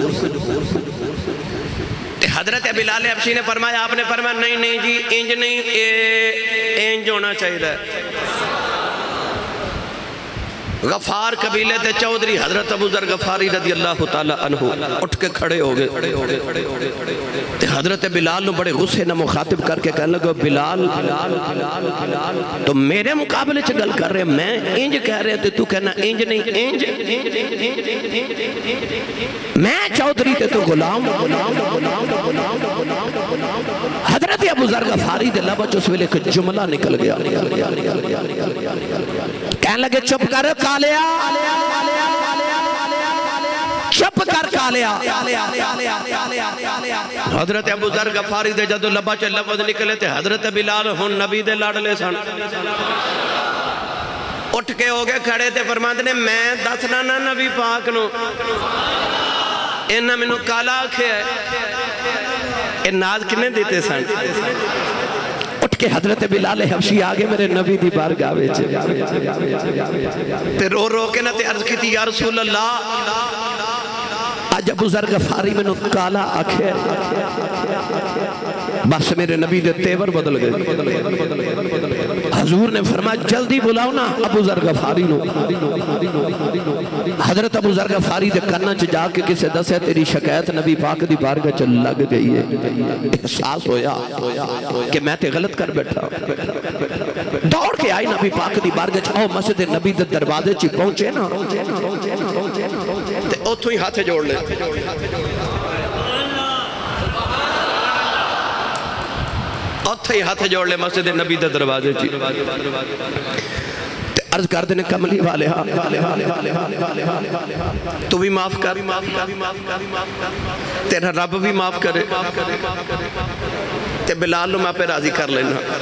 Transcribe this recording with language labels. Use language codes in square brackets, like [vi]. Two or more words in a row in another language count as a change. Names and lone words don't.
[pa] حضرت بلال حبشی نے فرمایا آپ نے فرمایا نہیں جی انج نہیں انج ہونا چاہیے غفار قبیلے تے چودھری حضرت ابو ذر غفاری [ar] رضی اللہ تعالیٰ عنہ [pa] اٹھ کے کھڑے ہو گئے تے حضرت بلال نو بڑے غصے نہ مخاطب کر کے کہنے لگا بلال تو میرے مقابلے چ گل کر رہے میں انج کہہ رہے تے تو کہنا انج نہیں انج میں چودھری تے تو غلام حضرت ابو ذر غفاری دے لبا چ اس ویلے ایک جملہ نکل گیا کہنے لگے چپ کر کالیا چپ کر کالیا حضرت ابو ذر غفاری دے جدو لبا چ لفظ نکلے تے حضرت بلال ہن نبی دے لاڈلے سن اٹھ کے ہو گئے کھڑے تے فرماندے نے میں دسنا نہ نبی پاک نو انہاں مینوں کالا آکھیا ہے اے ناز کنے دیتے سن اٹھ کے حضرت بلال حبشی آگے میرے نبی دی بارگاہ وچ تے رو رو کے نہ تے عرض کیتی [ar] یا رسول اللہ [pa] آج ابو ذر غفاری مینوں کالا آکھیا بس میرے نبی دے تیور بدل گئے حضور نے فرمایا جلدی بلاؤ نا ابو ذر غفاری نو حضرت ابو ذر غفاری دے کناں چ جا کے کسے دسے تیری شکایت نبی پاک دی بارگاہ چ لگ گئی ہے احساس ہویا کہ میں تے غلط کر بیٹھا دوڑ کے آئی نبی پاک دی بارگاہ چ او مسجد نبی دے دروازے چ پہنچے نا تے اوتھوں ہی ہاتھ جوڑ لے اوتھے ہی ہاتھ جوڑ لے مسجد نبی دے دروازے چی عرض کر دینے کملی والے تو بھی معاف کر تیرا رب بھی معاف کرے تے بلال نو میں پہ راضی کر لینا